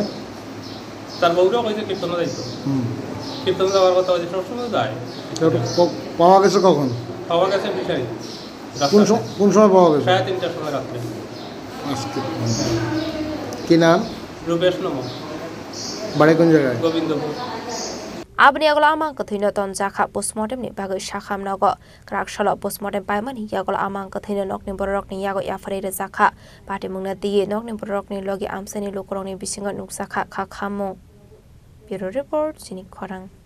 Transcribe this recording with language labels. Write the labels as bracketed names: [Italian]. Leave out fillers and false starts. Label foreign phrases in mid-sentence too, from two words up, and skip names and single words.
[Bangla] তার বউরাও কইছে কীর্তন দায়িত্ব কীর্তন যাওয়ার কথা হয়েছে সবসময় যায় পাওয়া গেছে কখন পাওয়া গেছে ফিশারি কোন সময় পাওয়া গেছে 3:30টার সময় রাত্রে আজকে কি নাম রূপেশ নম বাড়ি কোন জায়গায় গোবিন্দপুর [Kok Borok] Abni agla amang kathina ton jakha postmortem ni bagai shakham nago krakshalo postmortem paimani yagla amang kathina nokni borok ni yago yafare re jakha pati mungna diye nokni borok ni logi amsani lokorong ni bisinga nuksakha khakhamo [English] Bureau report [Kok Borok] Chini Khorang